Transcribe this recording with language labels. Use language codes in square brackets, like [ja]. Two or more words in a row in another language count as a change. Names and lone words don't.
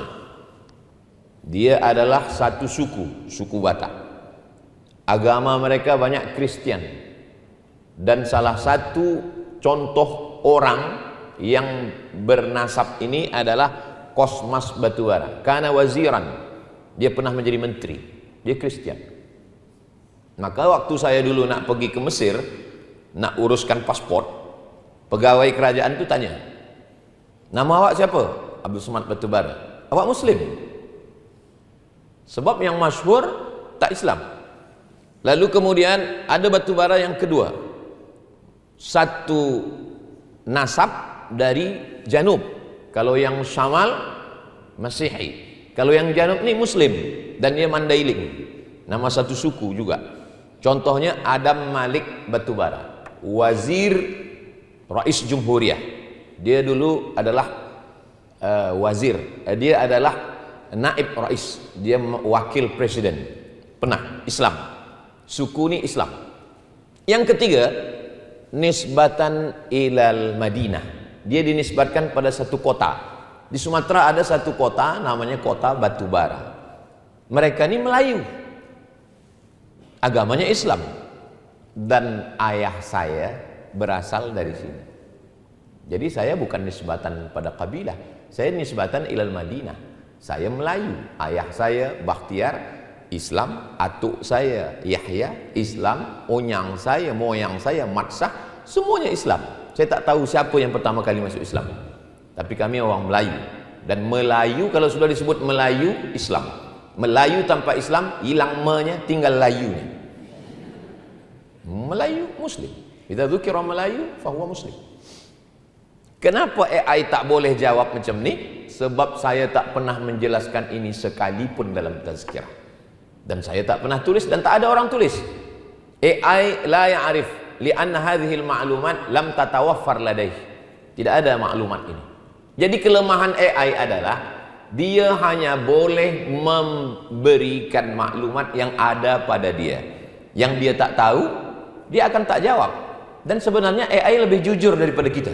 [ms] Dia adalah satu suku, suku Batak. Agama mereka banyak Kristian. Dan salah satu contoh orang yang bernasab ini adalah Kosmas Batubara. Karena waziran, dia pernah menjadi menteri. Dia Kristian. Maka waktu saya dulu nak pergi ke Mesir, nak uruskan pasport, pegawai kerajaan itu tanya, nama awak siapa? Abdul Somad Batubara. Awak Muslim? Sebab yang masyhur tak Islam. Lalu kemudian ada batubara yang kedua, satu nasab dari Janub. Kalau yang [ar] شمال مسيحي, [ms] kalau yang Janub ini Muslim, dan dia Mandailing, nama satu suku juga. Contohnya Adam Malik Batubara, [ar] وزير رئيس جمهورية. [ms] Dia dulu adalah wazir, dia adalah [ar] نائب رئيس, [ms] dia wakil presiden, pernah Islam, suku ini Islam. Yang ketiga [ar] نسبة إلى المدينة, [ms] dia dinisbatkan pada satu kota. Di Sumatera ada satu kota namanya kota Batubara. Mereka ini Melayu, agamanya Islam, dan ayah saya berasal dari sini. Jadi saya bukan nisbatan pada kabilah, saya [ar] نسبة إلى المدينة. [ms] Saya Melayu, ayah saya Bakhtiar Islam, atuk saya Yahya Islam, onyang saya, moyang saya Matsah, semuanya Islam. Saya tak tahu siapa yang pertama kali masuk Islam. Tapi kami orang Melayu, dan Melayu kalau sudah disebut Melayu Islam. Melayu tanpa Islam hilang me-nya, tinggal layunya. Melayu Muslim. [ar] إذا ذكر ملايو فهو مسلم. [ms] Kenapa AI tak boleh jawab macam ni? Sebab saya tak pernah menjelaskan ini sekalipun dalam tazkirah. Dan saya tak pernah tulis dan tak ada orang tulis. [ar] AI لا يعرف لأن هذه المعلومات لم تتوفر لديه. [ms] Tidak ada maklumat ini. Jadi kelemahan AI adalah dia hanya boleh memberikan maklumat yang ada pada dia. Yang dia tak tahu, dia akan tak jawab. Dan sebenarnya AI lebih jujur daripada kita.